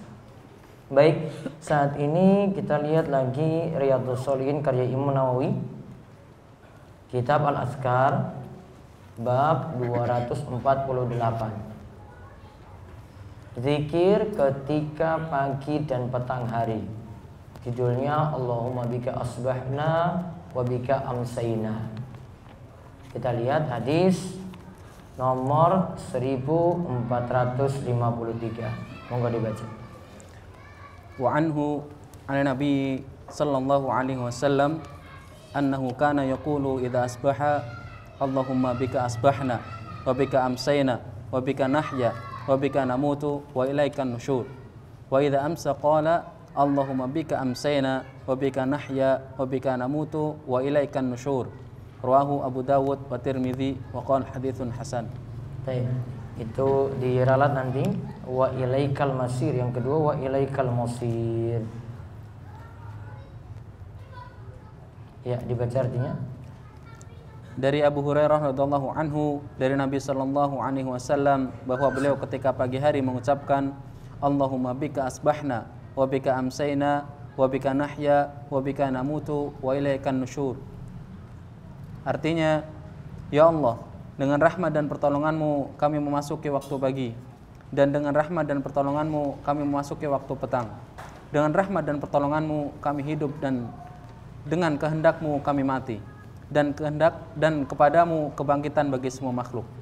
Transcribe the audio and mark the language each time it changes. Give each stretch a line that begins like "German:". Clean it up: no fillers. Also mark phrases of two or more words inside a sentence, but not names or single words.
Indonesian: Baik, saat ini kita lihat lagi Riyadhus Shalihin karya Imam Nawawi, kitab Al-Azkar, bab 248, zikir ketika pagi dan petang hari.
Arabic: Judulnya اللهم بك أصبحنا وبك أمسينا.
Indonesian: Kita lihat hadis nomor 1453. Monggo dibaca.
Arabic: وعنه عن النبي صلى الله عليه وسلم أنه كان يقول إذا أصبح اللهم بك أصبحنا وبك أمسينا وبك نحيا وبك نموت وإليك النشور. وإذا أمسى قال اللهم بك أمسينا وبك نحيا وبك نموت وإليك النشور. رواه أبو داود والترمذي وقال حديث حسن.
Indonesian: Baik, itu diralat nanti
Arabic: وإليك المصير,
Indonesian: yang kedua
Arabic: وإليك المصير.
Indonesian: Ya, dibaca artinya. Dari Abu Hurairah
Arabic: رضي الله عنه
Indonesian: dari Nabi
Arabic: صلى الله عليه وسلم
Indonesian: bahwa beliau ketika pagi hari mengucapkan
Arabic: اللهم بك أصبحنا وبك أمسينا وبك نحيا وبك نموت وإليك النشور.
Indonesian: Artinya, ya Allah, dengan rahmat dan pertolonganmu kami memasuki waktu pagi, dan dengan rahmat dan pertolonganmu kami memasuki waktu petang. Dengan rahmat dan pertolonganmu kami hidup, dan dengan kehendakmu kami mati, dan kepadamu kebangkitan bagi semua makhluk.